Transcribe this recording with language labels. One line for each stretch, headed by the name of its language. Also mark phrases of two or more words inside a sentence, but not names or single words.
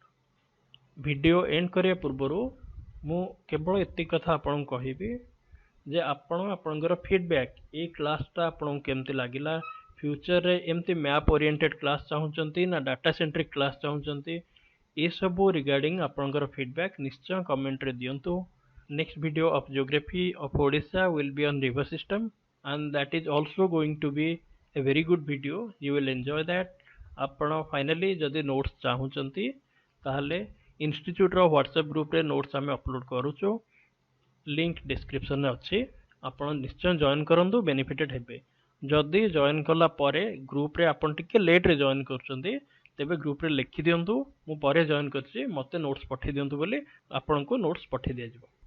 English: video end
Odia: କରିବା ପୂର୍ବରୁ ମୁଁ କେବଳ ଏତିକି କଥା ଆପଣଙ୍କୁ କହିବି ଯେ ଆପଣ ଆପଣଙ୍କର ଫିଡ଼ବ୍ୟାକ୍, ଏଇ କ୍ଲାସ୍ଟା ଆପଣଙ୍କୁ କେମିତି ଲାଗିଲା, ଫ୍ୟୁଚରରେ ଏମିତି
English: map oriented class
Odia: ଚାହୁଁଛନ୍ତି ନା
English: data centric class
Odia: ଚାହୁଁଛନ୍ତି, ଏସବୁ ରିଗାର୍ଡ଼ିଂ ଆପଣଙ୍କର ଫିଡ଼ବ୍ୟାକ୍ ନିଶ୍ଚୟ କମେଣ୍ଟରେ ଦିଅନ୍ତୁ।
English: next video of geography of Odisha will be on river system and that is also going to be a very good video, you will enjoy that।
Odia: ଆପଣ ଫାଇନାଲି ଯଦି ନୋଟ୍ସ ଚାହୁଁଛନ୍ତି ତାହେଲେ ଇନଷ୍ଟିଚ୍ୟୁଟ୍ର ହ୍ୱାଟ୍ସଆପ୍ ଗ୍ରୁପ୍ରେ ନୋଟ୍ସ ଆମେ ଅପଲୋଡ଼ କରୁଛୁ,
English: link description
Odia: ଅଛି, ଆପଣ ନିଶ୍ଚୟ ଜଏନ୍ କରନ୍ତୁ, ବେନିଫିଟେଡ୍ ହେବେ। ଯଦି ଜଏନ୍ କଲା ପରେ ଗ୍ରୁପ୍ରେ ଆପଣ ଟିକେ ଲେଟ୍ରେ ଜଏନ୍ କରୁଛନ୍ତି, ତେବେ ଗ୍ରୁପ୍ରେ ଲେଖିଦିଅନ୍ତୁ ମୁଁ ପରେ ଜଏନ୍ କରିଛି, ମୋତେ ନୋଟ୍ସ ପଠାଇ ଦିଅନ୍ତୁ ବୋଲି ଆପଣଙ୍କୁ ନୋଟ୍ସ ପଠାଇ ଦିଆଯିବ।